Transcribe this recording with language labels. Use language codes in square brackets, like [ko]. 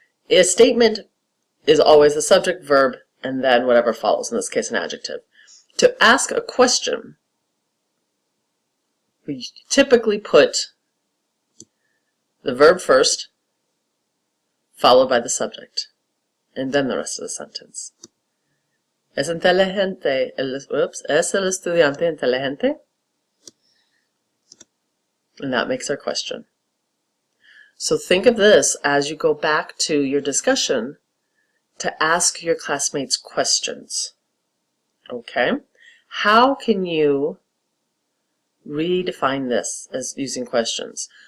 [en] A statement is always the subject, verb, and then whatever follows, in this case an adjective. To ask a question, we typically put the verb first, followed by the subject, and then the rest of the sentence. [es] ¿Es inteligente es el estudiante inteligente? [en] And that makes our question. So think of this as you go back to your discussion to ask your classmates questions. Okay? How can you redefine this as using questions?